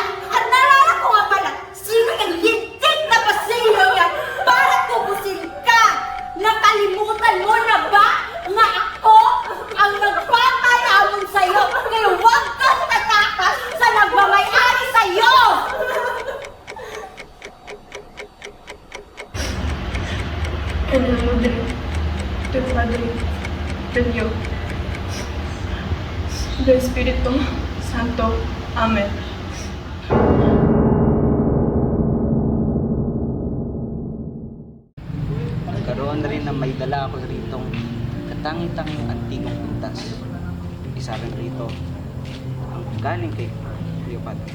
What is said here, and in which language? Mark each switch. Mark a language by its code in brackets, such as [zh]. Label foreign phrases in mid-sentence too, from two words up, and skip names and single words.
[tl] At nalala ko nga pala, sino yung lintik na Basilio yan para tubusin ka? Nakalimutan mo na ba na ako ang nagpapalamon sa'yo? Kaya huwag kang tatakas sa nagmamay-ari sa'yo! [es] En el nombre del Padre, del Hijo, del Espíritu Santo. Amen. [tl] Nagkaroon na rin na may dala ako ritong katangitang antigong pintas. Isa rin rito ang galing kay Cleopatra.